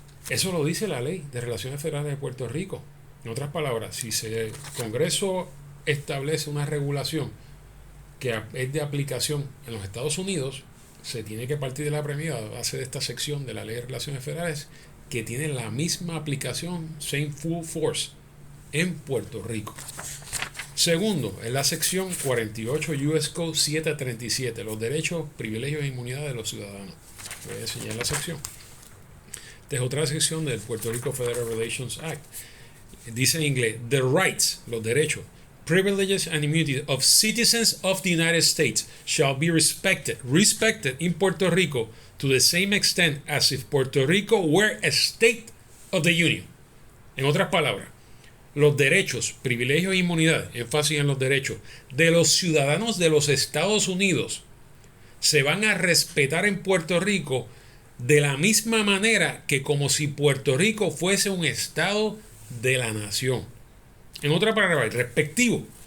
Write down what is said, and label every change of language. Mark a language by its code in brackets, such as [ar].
[es] Eso lo dice la Ley de Relaciones Federales de Puerto Rico. En otras palabras, si el Congreso establece una regulación que es de aplicación en los Estados Unidos, se tiene que partir de la premisa, base de esta sección de la Ley de Relaciones Federales, que tiene la misma aplicación, [en] same full force, [es] en Puerto Rico. Segundo, es la sección 48 US Code 737, los derechos, privilegios e inmunidades de los ciudadanos. Voy a enseñar la sección. Esta es otra sección del Puerto Rico Federal Relations Act. Dice en inglés, [en] the rights, [es] los derechos, [en] privileges and immunities of citizens of the United States shall be respected in Puerto Rico to the same extent as if Puerto Rico were a state of the Union. [es] En otras palabras, los derechos, privilegios e inmunidades, énfasis en los derechos, de los ciudadanos de los Estados Unidos se van a respetar en Puerto Rico de la misma manera que como si Puerto Rico fuese un estado de la nación. En otra palabra, respectivo